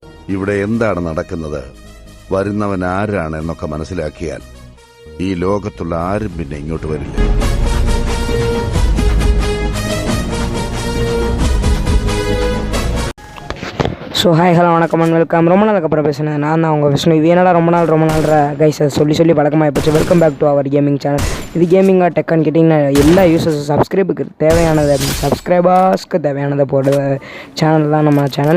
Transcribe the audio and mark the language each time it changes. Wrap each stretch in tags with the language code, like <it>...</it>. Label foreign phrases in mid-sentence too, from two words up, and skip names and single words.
<ml>ഇവിടെ എന്താണ് നടക്കുന്നത്, വരുന്നവൻ ആരാണ് എന്നൊക്കെ മനസ്സിലാക്കിയാൽ ഈ ലോകത്തുള്ള ആരും പിന്നെ ഇങ്ങോട്ട് വരില്ല.</ml> <en>so hi hello</en> <ta>வணக்கம்</ta> <en>and welcome.</en> <ta>ரொம்ப நாளுக்கு அப்புறம் பேசுனேன். நான் தான் உங்கள் விஷ்ணு. இது என்னடா ரொம்ப நாள் கைஸ் சொல்லி பழக்கமாக போச்சு.</ta> <en>welcome back to our gaming channel.</en> <ta>இது கேமிங்காக டெக்கான்னு கேட்டிங்கன்னா எல்லா</ta> <en>users subscribers</en> <ta>தேவையானதை போடுற சேனல் தான் நம்ம சேனல்.</ta>